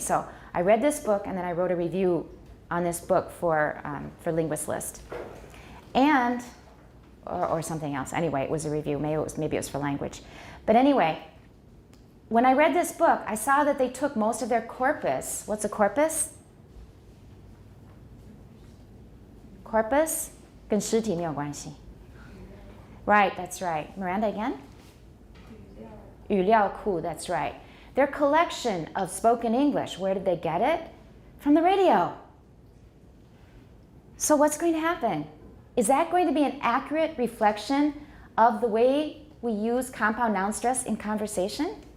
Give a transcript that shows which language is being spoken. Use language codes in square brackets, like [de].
[en] So I read this book, and then I wrote a review on this book for Linguist List. And, or something else. Anyway, it was a review. Maybe it was for language. But anyway, when I read this book, I saw that they took most of their corpus. What's a corpus? [zh] Corpus 跟尸体没有关系. [en] Right, that's right. Miranda again? 语料库, that's right. Their collection of spoken English, where did they get it? From the radio. So what's going to happen? Is that going to be an accurate reflection of the way we use compound noun stress in conversation?